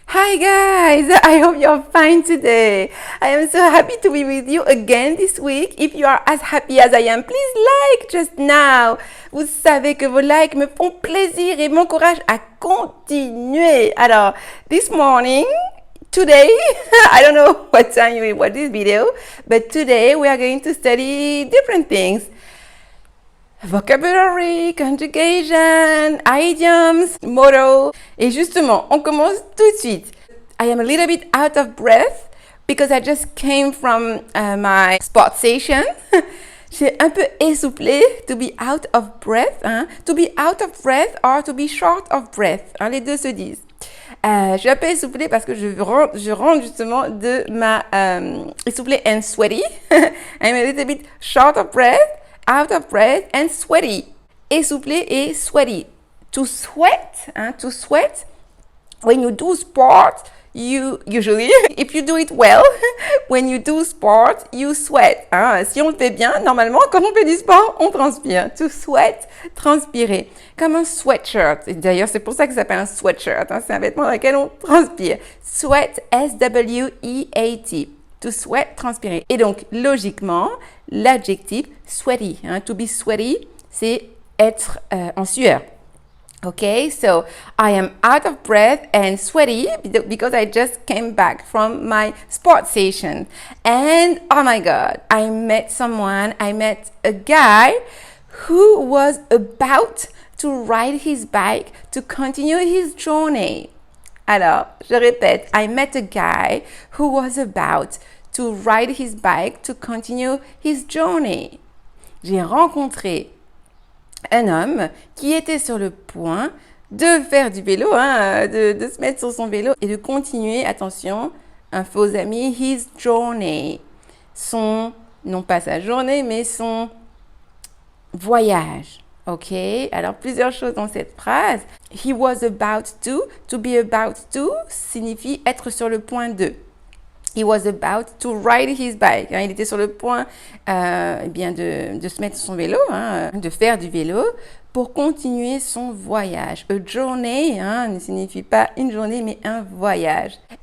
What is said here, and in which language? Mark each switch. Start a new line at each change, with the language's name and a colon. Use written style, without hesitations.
English: Hi guys, I hope you're fine today. I am so happy to be with you again this week. If you are as happy as I am, please like just now.
French: Vous savez que vos likes me font plaisir et m'encouragent à continuer.
English: Alors, this morning, today, I don't know what time you will watch this video, but today we are going to study different things. Vocabulary, conjugation, idioms, motto.
French: Et justement, on commence tout de suite.
English: I am a little bit out of breath because I just came from my sport session.
French: J'ai un peu essoufflé,
English: to be out of breath. Hein? To be out of breath or to be short of breath.
French: Hein? Les deux se disent. Je suis un peu essoufflée parce que je rentre justement de ma essoufflée
English: and sweaty. I'm a little bit short of breath. Out of breath and sweaty.
French: Essoufflé et
English: sweaty. To sweat, hein, to sweat. When you do sport, you usually, if you do it well, when you do sport, you sweat. Hein.
French: Si on le fait bien, normalement, quand on fait du sport, on transpire.
English: To sweat,
French: transpirer. Comme un sweatshirt. D'ailleurs, c'est pour ça que ça s'appelle un sweatshirt. Hein. C'est un vêtement dans lequel on transpire.
English: Sweat, S-W-E-A-T. To sweat, transpirer.
French: Et donc, logiquement, l'adjectif sweaty. Hein,
English: to be sweaty,
French: c'est être en sueur.
English: Okay, so I am out of breath and sweaty because I just came back from my sport session. And oh my God, I met a guy who was about to ride his bike to continue his journey.
French: Alors, je répète,
English: I met a guy who was about to ride his bike to continue his journey.
French: J'ai rencontré un homme qui était sur le point de faire du vélo, hein, de se mettre sur son vélo et de continuer, attention, un faux ami, his journey. Non pas sa journée, mais son voyage. Ok, alors plusieurs choses dans cette phrase.
English: He was about to be about to
French: signifie être sur le point de.
English: He was about to ride his bike.
French: Hein, il était sur le point de se mettre sur son vélo, hein, de faire du vélo pour continuer son voyage. A journey ne signifie pas une journée, mais un voyage.